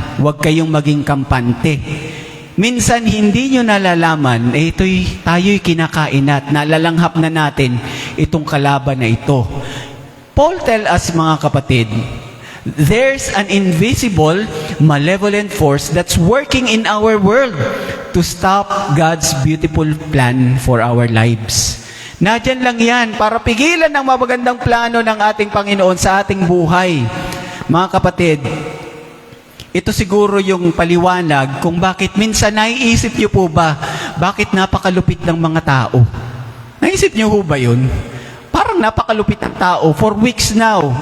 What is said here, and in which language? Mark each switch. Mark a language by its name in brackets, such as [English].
[Filipino] Huwag kayong maging kampante. Minsan, hindi nyo nalalaman, tayo'y kinakain at nalalanghap na natin itong kalaban na ito. [English] Paul tell us, [Filipino] mga kapatid, [English] there's an invisible, malevolent force that's working in our world to stop God's beautiful plan for our lives. [Filipino] Nadyan lang yan para pigilan ang mabagandang plano ng ating Panginoon sa ating buhay. Mga kapatid, ito siguro yung paliwanag kung bakit minsan naiisip niyo po ba, bakit napakalupit ng mga tao? Naisip niyo po ba yun? Parang napakalupit ng tao [English] for weeks now.